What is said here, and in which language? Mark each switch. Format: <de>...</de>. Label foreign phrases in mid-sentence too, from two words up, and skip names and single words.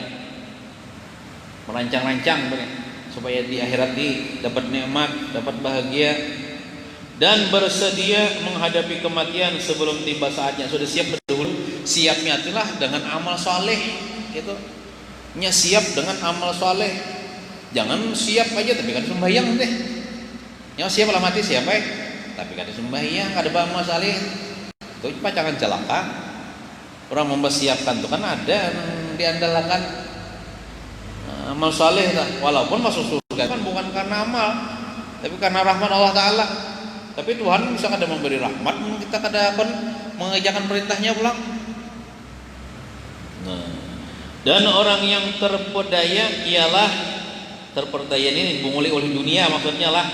<id>Merancang-rancang supaya di akhirat dapat nikmat, dapat bahagia dan bersedia menghadapi kematian sebelum tiba saatnya. Sudah siap berdahulu, siap niatilah dengan amal soleh gitu.</id> <bjn>Nya siap dengan amal soleh.</bjn> <id>Jangan siap aja tapi kan sembahyang deh.</id> <bjn>Nya siap lah mati siapa tapi kada sembahyang, kada amal saleh. Itu pacangan celaka.</bjn> <id>Orang mempersiapkan itu kan ada diandalkan amal saleh walaupun masuk surga kan bukan karena amal, tapi karena rahmat Allah Taala.</id> <bjn>Tapi Tuhan bisa kada memberi rahmat, kita kada akan mengerjakan perintahnya pulang.</bjn> <id>Nah, dan orang yang terpedaya ialah terpedaya ini bunguli oleh dunia maksudnya lah.</id>